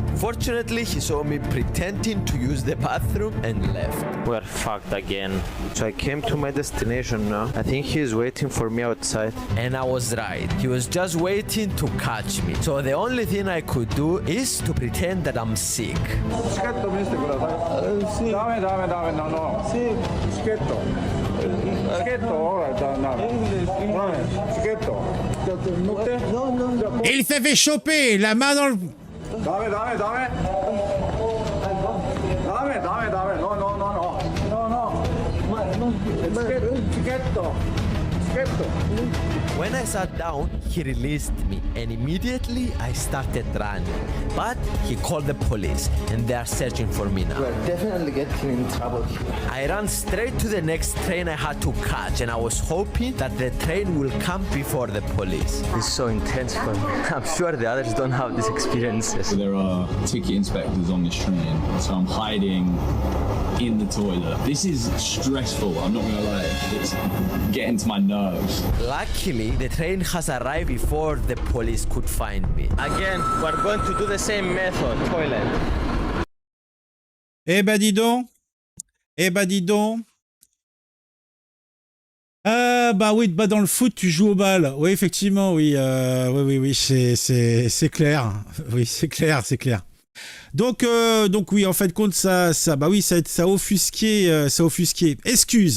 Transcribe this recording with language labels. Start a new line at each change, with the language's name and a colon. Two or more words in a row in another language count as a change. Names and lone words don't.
English: Fortunately, he saw me pretending to use the bathroom and left. We're fucked again. So I came to my destination now. I think he is waiting for me outside. And I was right. He was just waiting to catch me. So the only thing I could do is to pretend that I'm sick.
Japanese: チケット見せてください。ダメチケット。チケットほらダメ。チケット。乗って。
French: Il s'est fait choper, la main dans le...
Japanese: ダメ。チケット。
English: When I sat down, he released me and immediately I started running. But he called the police and they are searching for me now. We're definitely getting in trouble here. I ran straight to the next train I had to catch and I was hoping that the train will come before the police. This is so intense for me. I'm sure the others don't have these experiences. There are ticket inspectors on this train, so I'm hiding in the toilet. This is stressful, I'm not gonna lie. It's getting to my nerves. Luckily, the train has arrived before the police could find me. Again, we're going to do the same method, toilet.
French: Eh ben dis donc. Bah oui, bah dans le foot, tu joues au bal. Oui, effectivement, oui. Oui, c'est clair. Oui, c'est clair. Donc oui, en fait, compte, ça a offusqué, Excuse.